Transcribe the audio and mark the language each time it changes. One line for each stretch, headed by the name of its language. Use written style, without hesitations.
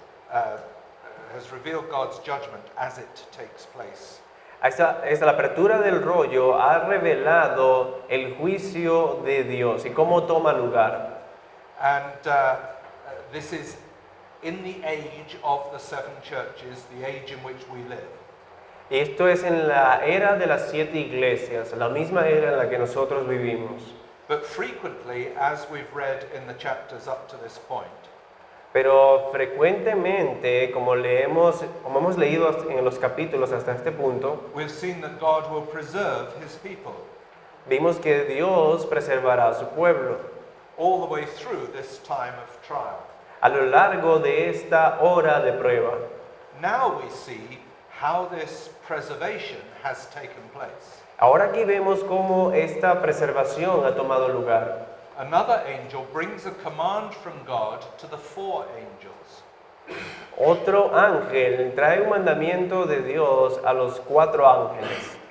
English: Has revealed God's judgment as it takes place.
Spanish: la apertura del rollo ha revelado el juicio de Dios y cómo toma lugar.
English: And this is in the age of the 7 churches, the age in which we live.
Spanish: Esto es en la era de las 7 iglesias, la misma era en la que nosotros vivimos.
English: But frequently, as we've read in the chapters up to this point,
Spanish: Pero frecuentemente, como hemos leído en los capítulos hasta este punto,
English: we've seen that God will preserve his people
Spanish: vimos que Dios preservará a su pueblo
English: all the way through this time of trial.
Spanish: a lo largo de esta hora de prueba.
English: Now we see how this preservation has taken place.
Spanish: Ahora aquí vemos cómo esta preservación ha tomado lugar.
English: another angel brings a command from God to the 4 angels.
Spanish: Otro ángel trae un mandamiento de Dios a los 4 ángeles.